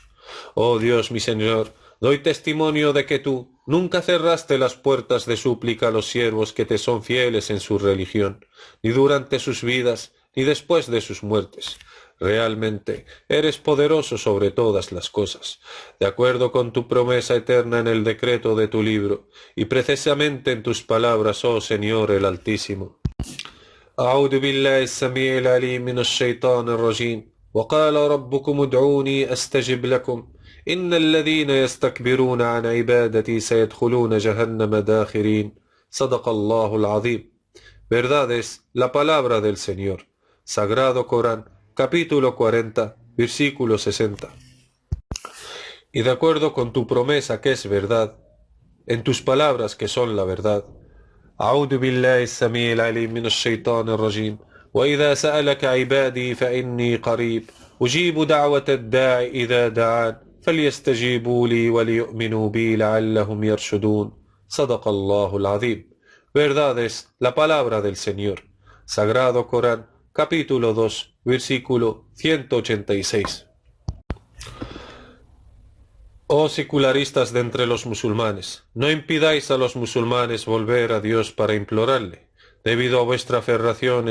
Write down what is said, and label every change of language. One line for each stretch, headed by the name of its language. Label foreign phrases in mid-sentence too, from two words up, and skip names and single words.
Spanish: Oh Dios, mi Señor, doy testimonio de que tú nunca cerraste las puertas de súplica a los siervos que te son fieles en su religión, ni durante sus vidas, ni después de sus muertes. Realmente eres poderoso sobre todas las cosas, de acuerdo con tu promesa eterna en el decreto de tu libro, y precisamente en tus palabras, oh Señor el Altísimo.
Arabic: أعوذ بالله السميع العليم من الشيطان الرجيم وقال ربكم ادعوني أستجب لكم إن الذين يستكبرون عن عبادتي سيدخلون جهنم داخرين صدق الله العظيم.
Spanish: Verdad es la palabra del Señor. Sagrado Corán, capítulo 40, versículo 60. Y de acuerdo con tu promesa que es verdad, en tus palabras que son la verdad,
Arabic: أعوذ بالله السميع العليم من الشيطان الرجيم وإذا سألك عبادي فإني قريب أجيب دعوة الداع إذا دعان فليستجيبوا لي وليؤمنوا بي لعلهم يرشدون صدق الله العظيم.
Spanish: Verdad es la palabra del Señor. Sagrado Corán, capítulo 2, versículo 186. Oh secularistas de entre los musulmanes, no impidáis a los musulmanes volver a Dios para implorarle, debido a vuestra aferración